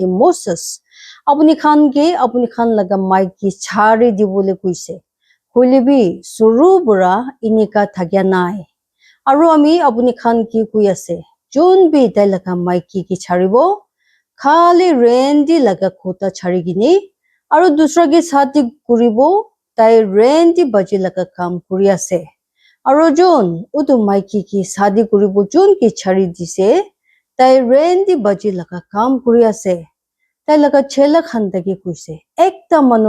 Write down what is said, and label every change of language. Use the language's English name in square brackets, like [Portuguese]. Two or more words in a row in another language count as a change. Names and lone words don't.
[Naga Pidgin] Moses apuni khan laga maiki chari dibole kuise hoilebi suru bura inika thakya nai aru ami apuni khan ki kui ase jon bi tai laga maiki ki charibo khali rendi laga kota chari gini aru dusra ki sati kuribo tai rendi baji laga kam kuri ase aru jon utu maiki ki sadi kuribo jon ki chari dise tai rendi baji laga kam kuri ase tai laga chela khan taki kuise ekta manu